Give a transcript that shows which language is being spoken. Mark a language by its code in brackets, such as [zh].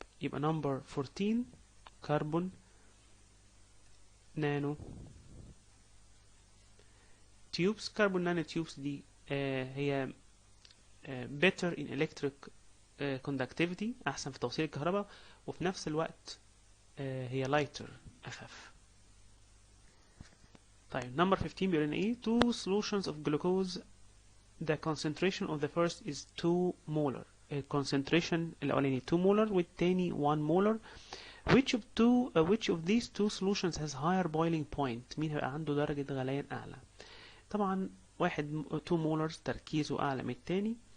[ar] يبقى نمبر 14 كربون نانو تيوبس. كربون نانو تيوبس دي هي [en] better in electric conductivity، [ar] احسن في توصيل الكهرباء، وفي نفس الوقت هي lighter، اخف. طيب نمبر 15 بيقول لنا ايه؟ [en] two solutions of glucose the concentration of the first is 2 molar. [ar] الكونسنتريشن الاولاني 2 molar والتاني 1 molar. [en] which of these two solutions has higher boiling point؟ [ar] مين هيبقى عنده درجة غليان اعلى؟ طبعا واحد 2 molar تركيزه اعلى من التاني.